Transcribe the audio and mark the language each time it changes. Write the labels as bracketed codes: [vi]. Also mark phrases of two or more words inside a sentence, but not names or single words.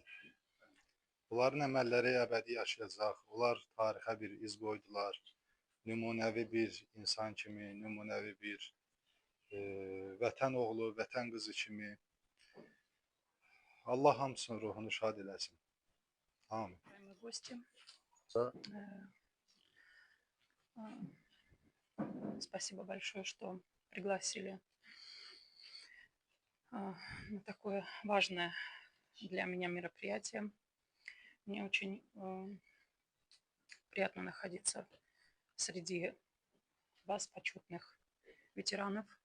[az] Bunların əməlləri əbədi yaşayacaq. Onlar tarixə bir iz qoydular. Nümunəvi bir insan kimi, nümunəvi bir vətən oğlu, vətən qızı kimi. Allah hamısının ruhunu şad eləsin. Amin. [ru] Спасибо большое, что пригласили на такое важное для меня мероприятие. Мне очень приятно находиться среди вас, почетных ветеранов.